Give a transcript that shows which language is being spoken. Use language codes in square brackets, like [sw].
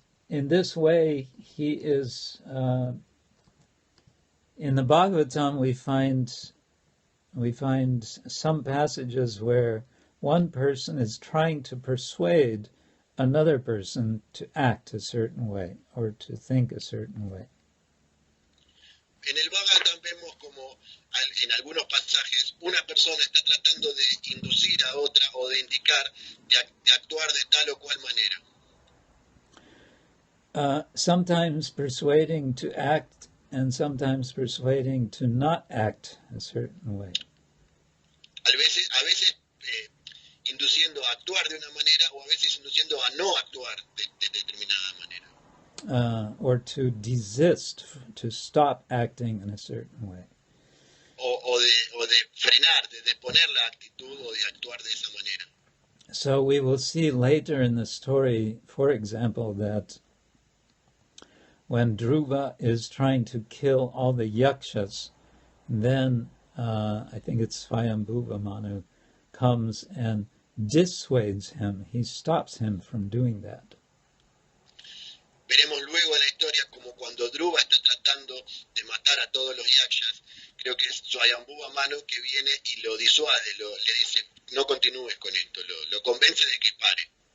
[en] in this way, he is, in the Bhagavatam we find some passages where one person is trying to persuade another person to act a certain way or to think a certain way. [es] En el Bhagavatam vemos como en algunos pasajes una persona está tratando de inducir a otra o de indicar de actuar de tal o cual manera. [en] Sometimes persuading to act and sometimes persuading to not act a certain way. [es] A veces induciendo a actuar de una manera o a veces induciendo a no actuar de determinada manera. [en] Or to desist, to stop acting in a certain way. [es] O de frenar, de poner la actitud o de actuar de esa manera. [en] So we will see later in the story, for example, that when Dhruva is trying to kill all the yakshas, then I think it's Swayambhuva Manu comes and dissuades him. He stops him from doing that. [es] Veremos luego en la historia como cuando Dhruva está tratando de matar a todos los yakshas, creo que es Swayambhuva Manu que viene y lo disuade, le dice, no continúes con esto, lo convence de que pare.